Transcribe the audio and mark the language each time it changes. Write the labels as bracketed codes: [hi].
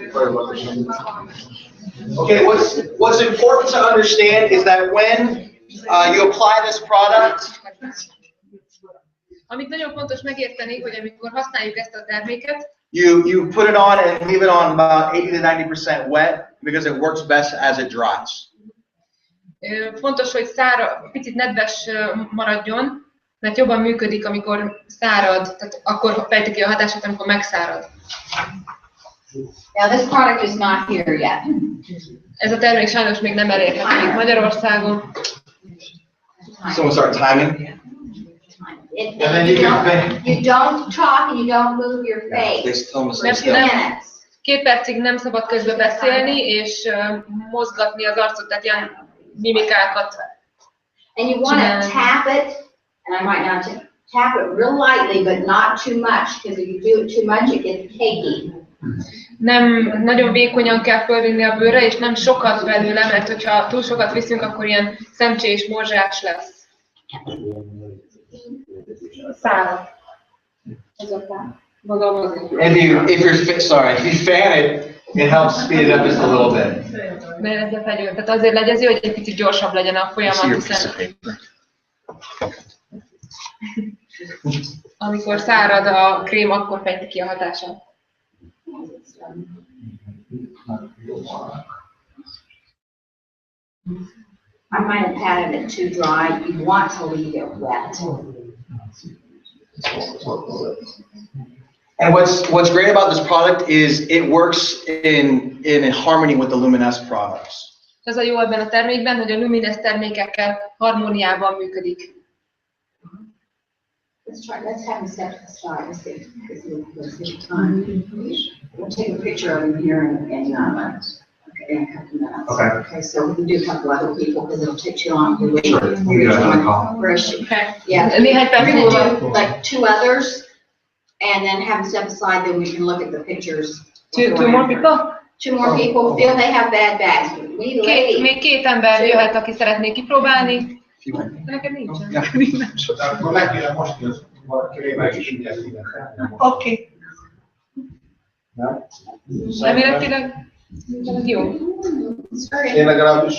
[en] Okay, what's important to understand is that when you apply this product, [hu] Amit nagyon fontos megérteni, hogy amikor használjuk ezt a terméket, [en] you put it on and leave it on about 80 to 90% wet because it works best as it dries. [hu] Fontos, hogy picit nedves maradjon, mert jobban működik, amikor szárad, tehát akkor fejti ki a hatását, amikor megszárad. [en] Now this product is not here yet. [hu] Ez a termék sajnos még nem elérhető itt Magyarországon. [en] Someone start timing. You don't talk and you don't move your face. [hu] Mert 2 percig nem szabad közben beszélni és mozgatni az arcot, tehát ilyen mimikákat. [en] And you want to tap it, and I might not tap it real lightly, but not too much, because if you do it too much, it gets cakey. [hu] Nem nagyon vékonyan kell fölvinni a bőrre, és nem sokat belőle, mert hogyha túl sokat viszünk, akkor ilyen szemcsés, morzsás lesz. Szállat. [en] If you fan it, it helps speed it up just a little bit. [hu] Tehát azért legyezi, hogy egy picit gyorsabb legyen a folyamat, hiszen amikor szárad a krém, akkor fejti ki a hatását. [en] I might have patted it too dry. You want to leave it wet. And what's great about this product is it works in harmony with the Luminesce products. [hu] Az a jó ebben a termékben, hogy a Lumines termékekkel harmóniában működik. [en] Let's have him step to the side. Let's see time. We'll take a picture of him here and okay, in a couple minutes. Okay. Okay, so we can do a couple other people because it'll take too long to wait. Sure. You got another call. Where is she? Okay. Yeah. [hu] Néhány perc [en] We're [hu] múlva. [en] gonna do like 2 others and then have them step aside, then we can look at the pictures. Two more people? 2 more people feel they have bad bags. We need a lady. [hu] Még 2 ember jöhet, aki szeretné kipróbálni. Neked nincsen. Akkor legkérem most, hogy valaki meg is ügyesít. Oké. Reméletileg jó. Én legalábbis